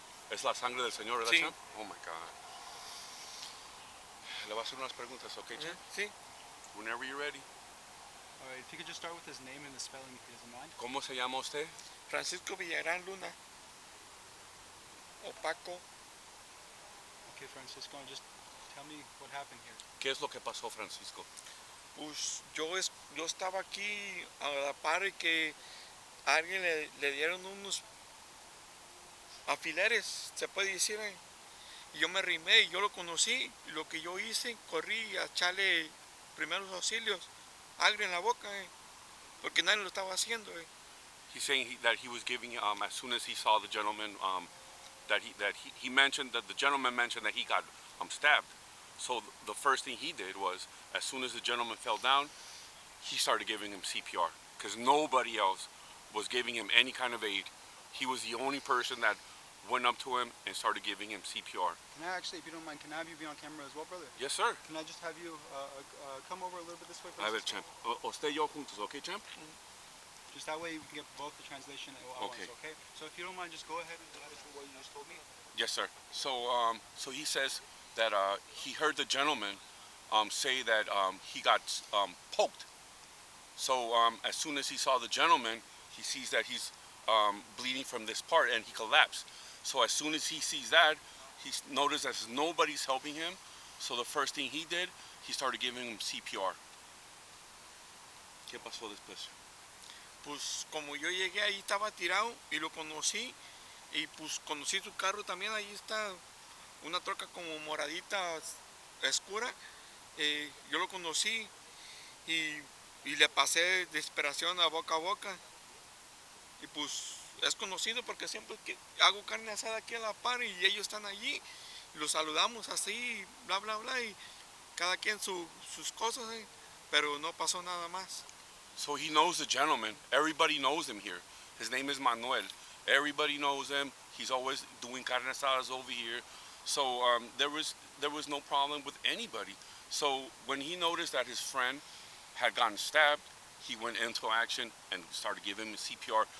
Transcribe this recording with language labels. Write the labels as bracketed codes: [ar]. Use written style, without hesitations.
[es] Es la sangre del Señor, ¿verdad, Sí. [en] champ? Oh my God. [es] Le voy a hacer unas preguntas, okay, champ? Sí. [en] Whenever you're ready. All right, if you could just start with his name and the spelling, if he doesn't mind. [es] ¿Cómo se llama usted? Francisco Villagrán Luna. O Paco. [en] Okay, Francisco, just tell me what happened here. [es] ¿Qué es lo que pasó, Francisco? Pues yo estaba aquí a la par y que a alguien le dieron unos alfileres, se puede decir. Y yo me arrimé y yo lo conocí. Y lo que yo hice, corrí a echarle primeros auxilios, aire en la boca, porque nadie lo estaba haciendo. [en] He's saying that he was giving, as soon as he saw the gentleman, that he mentioned that the gentleman mentioned that he got stabbed. So the first thing he did was, as soon as the gentleman fell down, he started giving him CPR because nobody else was giving him any kind of aid. He was the only person that went up to him and started giving him CPR. Can I actually, if you don't mind, can I have you be on camera as well, brother? Yes, sir. Can I just have you come over a little bit this way, [es] A ver, Francisco? champ. Usted y yo juntos, okay, champ? [en] Just that way we can get both the translation at once, Okay. okay? So if you don't mind, just go ahead and let us know what you just told me. Yes, sir. So he says that he heard the gentleman say that he got poked. So as soon as he saw the gentleman, he sees that he's bleeding from this part and he collapsed. So as soon as he sees that, he noticed that nobody's helping him. So the first thing he did, he started giving him CPR. [es] ¿Qué pasó después? Pues como yo llegué ahí estaba tirado y lo conocí. Y pues conocí su carro también, ahí está una troca como moradita oscura. Yo lo conocí y le pasé desesperación a boca. Y pues es conocido porque siempre que hago carne asada aquí a la par y ellos están allí. Los saludamos así, bla, bla, bla. Y cada quien sus cosas, pero no pasó nada más. [en] So he knows the gentleman. Everybody knows him here. His name is Manuel. Everybody knows him. He's always doing carne asadas over here. So there was no problem with anybody. So when he noticed that his friend had gotten stabbed, he went into action and started giving him CPR.